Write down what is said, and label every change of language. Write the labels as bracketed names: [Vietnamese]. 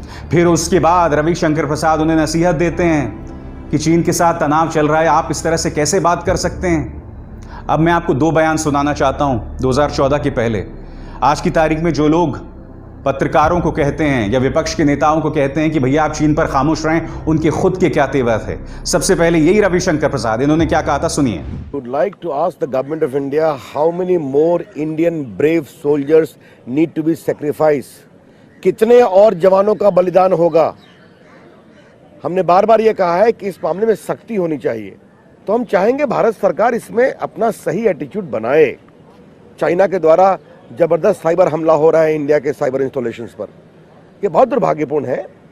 [Hindi] फिर उसके बाद रविशंकर प्रसाद उन्हें नसीहत देते हैं कि चीन के साथ तनाव चल रहा है, आप इस तरह से कैसे बात कर सकते हैं। अब मैं आपको 2 बयान सुनाना चाहता हूं 2014 के पहले। आज की तारीख में जो लोग पत्रकारों को कहते हैं या विपक्ष के नेताओं को कहते हैं कि भैया आप चीन पर खामोश रहें, उनके खुद के क्या तेवर थे। सबसे पहले यही रविशंकर प्रसाद, इन्होंने क्या कहा था, सुनिए। [English] Would like to ask the government of India how many more Indian brave soldiers need to be sacrificed? [Hindi] कितने और जवानों का बलिदान होगा? हमने बार बार ये कहा है कि इस मामले में सख्ती होनी चाहिए, तो हम चाहेंगे भारत सरकार इसमें अपना सही एटीट्यूड बनाए। चाइना के द्वारा जबरदस्त साइबर हमला हो रहा है इंडिया के साइबर इंस्टॉलेशंस पर, यह बहुत दुर्भाग्यपूर्ण है।